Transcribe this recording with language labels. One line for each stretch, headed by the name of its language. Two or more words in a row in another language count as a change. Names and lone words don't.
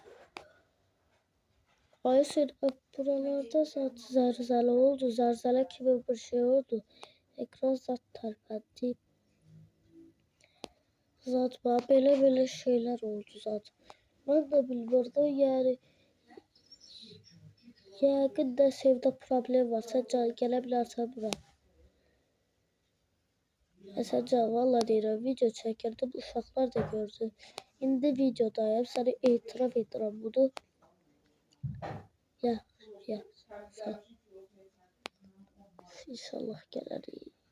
Turkish: Ay sen buralarda zaten zelzele oldu. Zelzele gibi bir şey oldu. Ekran zaten terpendi. Zaten böyle şeyler oldu zaten. Ben de bilmirdim yani.
Azerbaijani: Yəqin də sevdə problem varsa gələ bilərsən bura. Məsələn, valla deyirəm, video çəkirdim, uşaqlar da gördü. İndi videodayım, səni etiraf edirəm bunu. Ya, sən. İnşallah gələrik.